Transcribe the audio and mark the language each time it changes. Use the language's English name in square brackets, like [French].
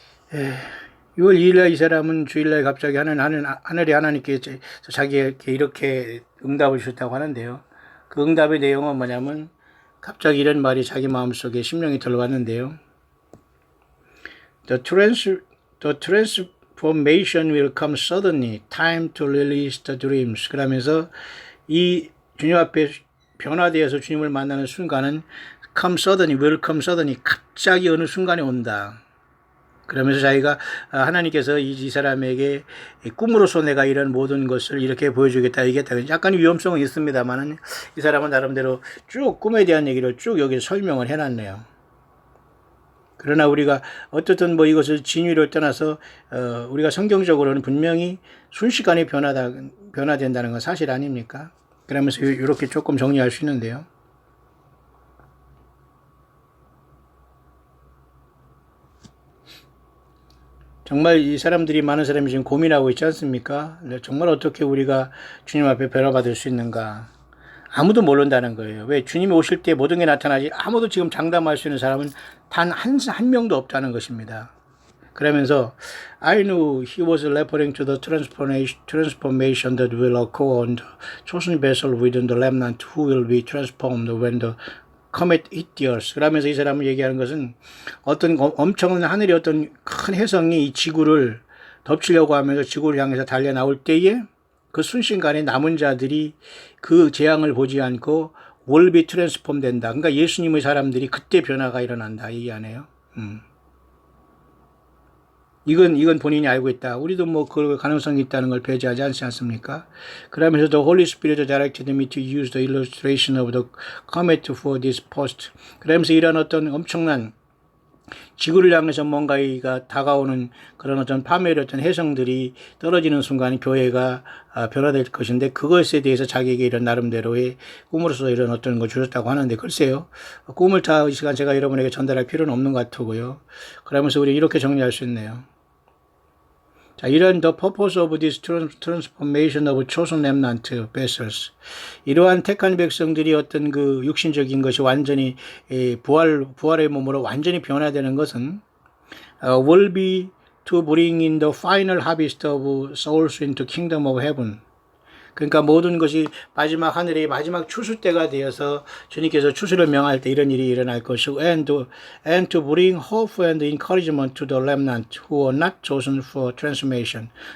[Korean] 6월 2일날 이 사람은 주일날 갑자기 하늘의 하나님께 자기에게 이렇게 응답을 주셨다고 하는데요. 그 응답의 내용은 뭐냐면 갑자기 이런 말이 자기 마음속에 심령이 들어왔는데요. [English] The transformation will come suddenly. Time to release the dreams. [Korean] 그러면서 이 주님 앞에 변화되어서 주님을 만나는 순간은 [English] come suddenly, will come suddenly. [Korean] 갑자기 어느 순간에 온다. 그러면서 자기가 하나님께서 이 사람에게 꿈으로서 내가 이런 모든 것을 이렇게 보여주겠다, 얘기했다. 약간 위험성은 있습니다만은 이 사람은 나름대로 쭉 꿈에 대한 얘기를 쭉 여기서 설명을 해놨네요. 그러나 우리가 어떻든 뭐 이것을 진위를 떠나서 우리가 성경적으로는 분명히 순식간에 변화된다는 건 사실 아닙니까? 그러면서 이렇게 조금 정리할 수 있는데요. 정말 이 사람들이 많은 사람이 지금 고민하고 있지 않습니까? 정말 어떻게 우리가 주님 앞에 변화받을 수 있는가? 아무도 모른다는 거예요. 왜? 주님이 오실 때 모든 게 나타나지 아무도 지금 장담할 수 있는 사람은 단 한 명도 없다는 것입니다. 그러면서 [English] I knew he was referring to the transformation that will occur on the chosen vessel within the remnant who will be transformed when the comet hit the earth. [Korean] 그러면서 이 사람은 얘기하는 것은 어떤 엄청난 하늘의 어떤 큰 혜성이 이 지구를 덮치려고 하면서 지구를 향해서 달려 나올 때에 그 순식간에 남은 자들이 그 재앙을 보지 않고 [English] will be transformed [Korean] 된다. 그러니까 예수님의 사람들이 그때 변화가 일어난다. 얘기하네요. 이건 본인이 알고 있다. 우리도 뭐 그 가능성이 있다는 걸 배제하지 않지 않습니까? 그러면서 [English] the Holy Spirit directed me to use the illustration of the comet for this post. [Korean] 그러면서 이런 어떤 엄청난 지구를 향해서 뭔가가 다가오는 그런 어떤 파멸의 어떤 혜성들이 떨어지는 순간 교회가 변화될 것인데 그것에 대해서 자기에게 이런 나름대로의 꿈으로서 이런 어떤 걸 주셨다고 하는데 글쎄요. 꿈을 다 이 시간 제가 여러분에게 전달할 필요는 없는 것 같고요. 그러면서 우리 이렇게 정리할 수 있네요. 자, 이런 [English] the purpose of this transformation of chosen remnant vessels. [Korean] 이러한 택한 백성들이 어떤 그 육신적인 것이 완전히 부활의 몸으로 완전히 변화되는 것은 [English] will be to bring in the final harvest of souls into kingdom of heaven. [Korean] 그러니까 모든 것이 마지막 하늘의 마지막 추수 때가 되어서 주님께서 추수를 명할 때 이런 일이 일어날 것이고 [English] and to bring hope and encouragement to the remnant who are not chosen for transformation.